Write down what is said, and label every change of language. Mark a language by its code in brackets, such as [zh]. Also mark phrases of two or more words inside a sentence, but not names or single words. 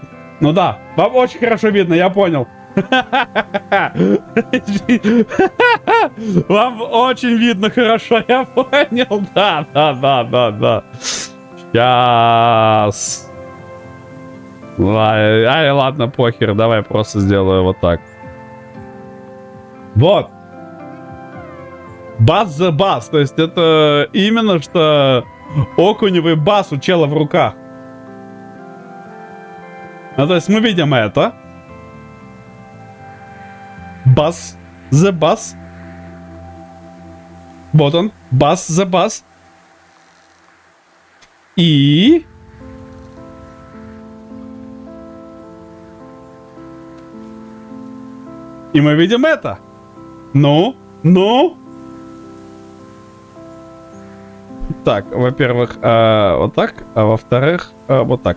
[ru] Ну да, вам очень хорошо видно, я понял. Вам очень видно хорошо, я понял. Да. Сейчас. Ай, ладно, похер, давай просто сделаю вот так. Вот. Бас за бас, то есть это именно что окуневый бас у чела в руках. Ну, то есть мы видим это. Бас за бас. Вот он, бас за бас. И... И мы видим это. Ну. Так, во-первых, вот так, а во-вторых, вот так.